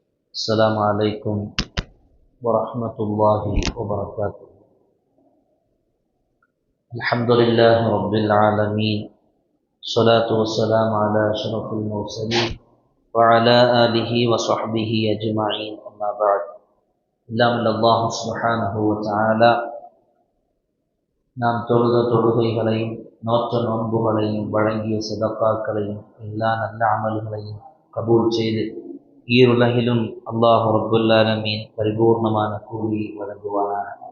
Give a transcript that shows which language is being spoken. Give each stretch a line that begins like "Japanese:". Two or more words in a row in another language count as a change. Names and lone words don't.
Arabic: السلام عليكم ورحمة الله وبركاته. الحمد لله رب العالمين، الصلاة والسلام على أشرف المرسلين وعلى آله وصحبه أجمعين، أما بعد.
Tamil: எல்லாம்
Arabic: الله سبحانه وتعالى
Tamil: நாம் தொழுத தொழுகைகளையும் நோற்ற நோன்புகளையும் வழங்கிய சதகாக்களையும் எல்லா நல்ல அமல்களையும் கபூல் செய்து ஈருலகிலும்
Arabic: الله رب العالمين
Tamil: பரிபூர்ணமான கூலி வழங்குவானாக.